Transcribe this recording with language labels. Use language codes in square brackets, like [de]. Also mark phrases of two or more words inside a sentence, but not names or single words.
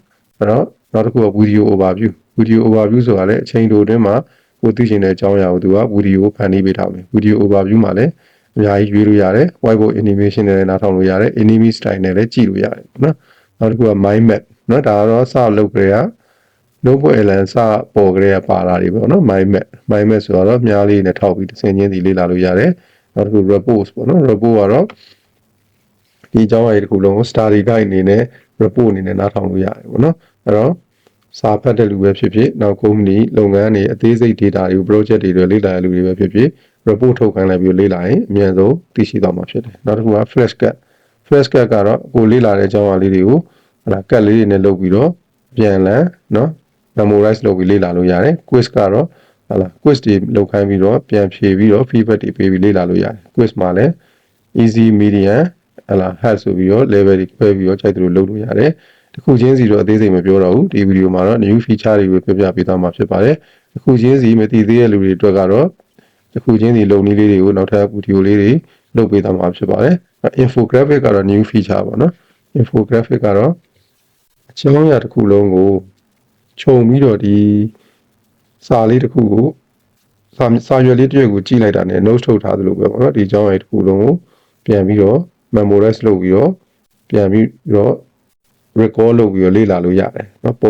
[my] အဲ့တော့နောက်တစ်ခုက [en] video overview [my] ဆိုတာလည်းအချိန်တိုအတွင်းမှာကိုသိချင်တဲ့အကြောင်းအရာကိုသူက video ဖန်တီးပေးထားမယ် [en] video overview [my] မှာလည်းအများကြီးရွေးလို့ရတယ် [en] whiteboard animation [my] နဲ့လည်းနားထောင်လို့ရတယ် [en] anime style [my] နဲ့လည်းကြည့်လို့ရတယ်ပေါ့နော်နောက်တစ်ခုက [en] mind map [my] နော်ဒါကတော့စလုပ်ကြရ [en] notebook airline [my] စပေါ်ကြရပါလာတွေပေါ့နော် [en] mind map [my] ဆိုတော့မြားလေးနဲ့ထောက်ပြီးတစ်ဆင့်ချင်းစီလေ့လာလို့ရတယ်နောက်တစ်ခု report ပေါ့နော် report ကတော့ဒီအကြောင်းအရာတစ်ခုလုံးကို [en] study guide [my] အနေနဲ့ report အနေနဲ့နားထောင်လို့ရတယ်ပေါ့နော်အဲ့တော့စာဖတ်တဲ့လူပဲဖြစ်ဖြစ်နောက် company လုပ်ငန်းတွေအသေးစိတ် data တွေကို project တွေ လေ့လာရလူတွေပဲဖြစ်ဖြစ် report ထုတ်ခိုင်းလိုက်ပြီးလေ့လာရင်အမြန်ဆုံးသိရှိသွားမှာဖြစ်တယ်နောက်တစ်ခုက flashcard ကတော့ကိုလေ့လာတဲ့အကြော င်းအရာလေးတွေကိုဟလာကတ်လေးတွေနဲ့လုပ်ပြီးတော့ပြန်လည်နော် memorize လုပ်ပြီးလေ့လာလို့ရတယ် quiz ကတော့ဟလာ quiz တွေလုပ်ခိုင်းပြီးတော့ပြန်ဖြေပြီးတော့ feedback တွေပေးပြီးလေ့လာလို့ရတယ် quiz မှာလည်း [en] easy medium [my] ဟလာ hard ဆိုပြီးတော့ level တွေခွဲပြီးတော့ကြိုက်သလိုလုပ်လို့ရတယ်တစ်ခုချင်းစီတော့အသေးစိတ်မပြောတော့ဘူးဒီဗီဒီယိုမှာတော့ [en] new feature [my] တွေကိုပြောပြပေးသွားမှာဖြစ်ပါတယ်တစ်ခုချင်းစီမသိသေး တဲ့လူတွေအတွက်ကတော့တစ်ခုချင်းစီလုံနည်းလေးတွေကိုနောက်ထပ်ဗီဒီယိုလေးတွေလုပ်ပေးသွားမှာဖြစ်ပါတယ် infographic ကတော့ [en] new feature [my] ပေါ့နော် infographic ကတော့အကြောင်းအရာတစ်ခုလုံးကိုခြုံပြီးတော့ဒီစာလေးတစ်ခုကိုစာရွက်လေးတစ်ရွက်ကိုကြည့်လိုက်တာနဲ့ note ထုတ်ထားသလိုပဲပေါ့နော်ဒီအကြောင်းအရာတစ်ခုလုံးကိုပြန်ပြီးတော့ memorize လုပ်ပြီးတော့ပြန်ပြီးတော့ record လုပ်ပြီးတော့လေ့လာလို့ရတယ်နော်ပုံ